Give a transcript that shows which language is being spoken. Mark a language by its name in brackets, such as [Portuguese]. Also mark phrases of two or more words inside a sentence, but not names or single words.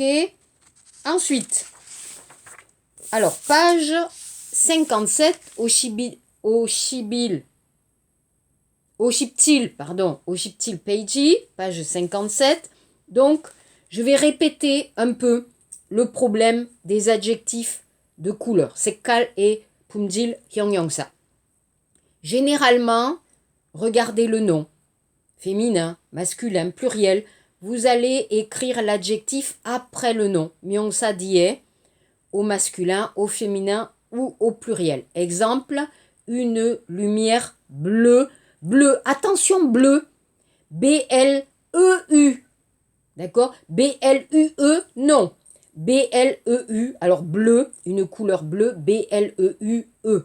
[French] Ensuite, alors, page 57, [Korean] 오십칠 페이지, [French] page 57. Donc, Je vais répéter un peu le problème des adjectifs de couleur. [Korean] 색깔 et 품질 형용사. [French] Généralement, regardez le nom. Féminin, masculin, pluriel. Vous allez écrire l'adjectif après le nom. [Korean] 명사 뒤에 [French] au masculin, au féminin ou au pluriel. Exemple, une lumière bleue. Bleu, attention, bleu. B-L-E-U. D'accord? B-L-U-E, non. B-L-E-U, alors bleu, une couleur bleue, B-L-E-U-E.